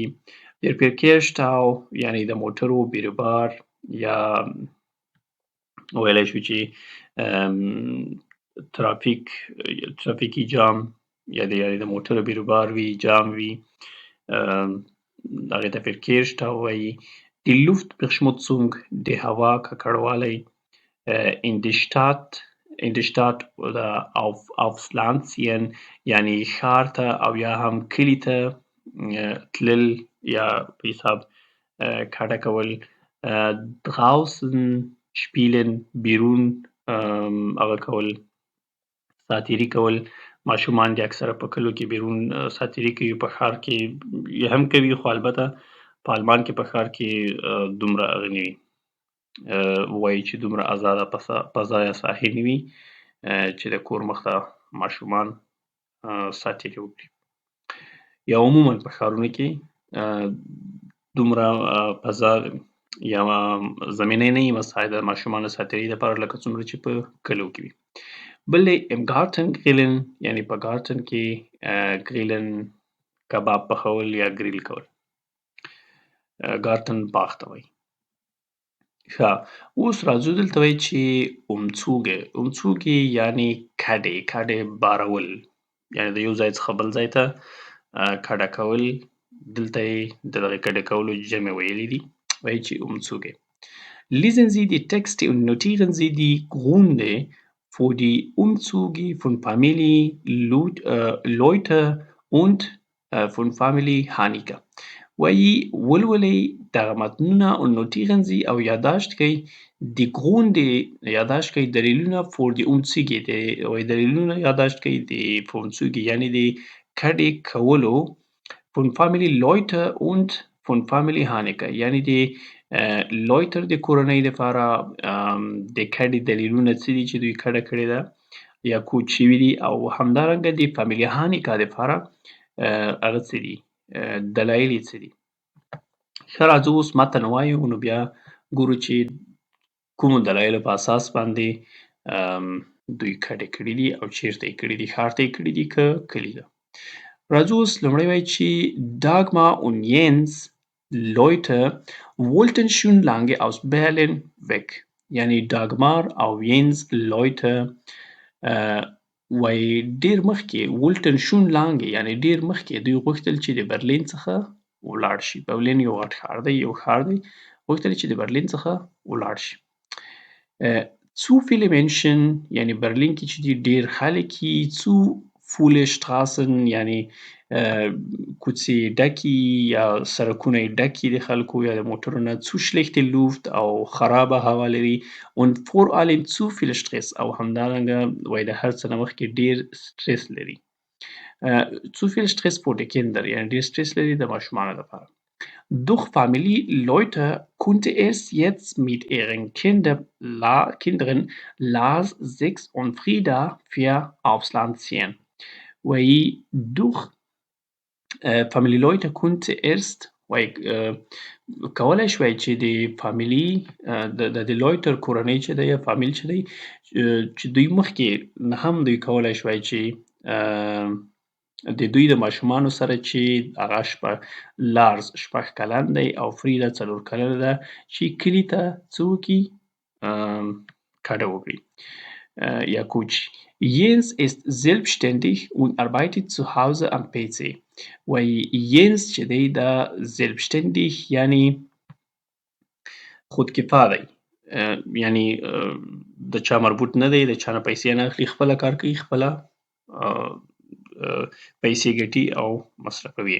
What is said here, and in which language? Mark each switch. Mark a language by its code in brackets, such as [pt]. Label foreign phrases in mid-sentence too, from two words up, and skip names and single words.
[de] der Verkehrsstau [ps] یعنی د موټرو بیروبار یا ویلی شو چې ترافیکي جام یا د موټرو بیروبار وي، جام وي، هغې ته Verkehrsstau وایي. د Luftverschmutzung د هوا ککړوالی. [de] in die Stadt oder aufs Land ziehen [ps] یعنی ښار ته او یا هم کلي ته تلل یا په حساب کډه کول. [de] draußen spielen [ps] بیرون هغه کول، ساتیري کول. ماشومان د اکثره په کلو کې بیرون ساتیري کوي، په ښار کې هم کوي، خو البته په آلمان کې په ښار کې دومره هغه نه وي، وایي چې دومره آزاده فضا یا ساحې نه وي چې د کور مخ ته ماشومان ساتیري وکړي. یا عموما په ښارونو کې دومره فضا یا زمینه نه وي مساعده د ماشومانو ساتیري لپاره لکه څومره چې په کلو کې وي. بل دی [de] im Garten grillen [ps] یعنی په ګارتن کې ګریلن کباب پخول یا ګریل کول. ګارتن باغ ته وایي. ښه، اوس راځو دلته وایي چې امڅوګه. امڅوګې یعنې کډې، کډې بارول. یعنې د یو ځای څخه بل ځای ته کډه کول. دلته یې د دغې کډه کولو جمع ویلي دي. وایي چې امڅوګه. [de] Lesen Sie die Texte und notieren Sie die Gründe für die Umzüge von Familie Leute und von Familie Hanecker. [ps] وایي ولولئ دغه متنونه او [de] notieren Sie [ps] او یادداشت کړئ د Gründe یادداشت کړئ دلیلونه [de] für die [ps] Umzüge وایي دلیلونه یادداشت کړئ د [de] für Umzüge [ps] یعنې د کډې کولو [de] von Family Leute und von Family Hanecker [ps] یعنې د لویتر د کورنۍ لپاره د کډې دلیلونه څه دي چې دوی کډه کړې ده یا کوچ شوي دي او همدارنګه د فامیلي هانیکا لپاره هغه څه دي دلایل یې څه دي. ښه راځو اوس متن ووایو نو بیا ګورو چې کومو دلایلو په اساس باندې دوی کډې کړي دي او چیرته یې کړي دي، ښار ته یې کړي دي که کلي ته. راځو اوس لومړی وایي چې [de] Dagmar und Jens Leute wollten schon lange aus Berlin weg. [ps] یعنې Dagmar او Jens Leute وایي ډېر مخکې [de] wollten schon lange [ps] یعنې ډېر مخکې دوی غوښتل چې د برلین څخه ولاړ شي. برلین یو غټ ښار دی، یو ښار دی. غوښتل چې د برلین څخه ولاړ شي. [de] Zu viele Menschen [ps] یعنې برلین کې چې دي ډېر خلک یي. [de] Zu viele Straßen [ps] یعنې کوڅې ډکې یا سړکونه یې ډک یي د خلکو یا د موټرو نه. [de] Zu schlechte Luft [ps] او خرابه هوا لري. [de] Und vor allem zu viel Stress [ps] او همدارنګه وایي د هر څه نه مخکې ډېر سټرس لري. [de] Zu viel Stress für die Kinder [ps] یعنې ډېر سټرس لري د ماشومانو لپاره. [de] Doch Familie Leute konnte es jetzt mit ihren Kindern Lars 6 und Frieda 4 aufs Land ziehen. [ps] وایي [de] durch Familie Leute konnte erst [ps] وایي کولی شوی چې د فامیلي د لویتر کورنۍ چې دی یا فامیل چې دی چې دوی مخکې نه هم دوی کولی شوی چې د دوی د ماشومانو سره چې هغه لارز 6 کلن دی او فریدا 4 کلنه ده چې کلي ته څه وکړي کډه وکړي یا کوچ. [de] Jens ist selbstständig und arbeitet zu Hause am PC. [ps] وایي Jens چې دی دا [de] selbstständig [ps] یعنې خودکفا دی. یعنې د چا مربوط نه دی، د چا نه پیسې نه اخلي، خپله کار کوي، خپله پیسې ګټي او مصرفوي.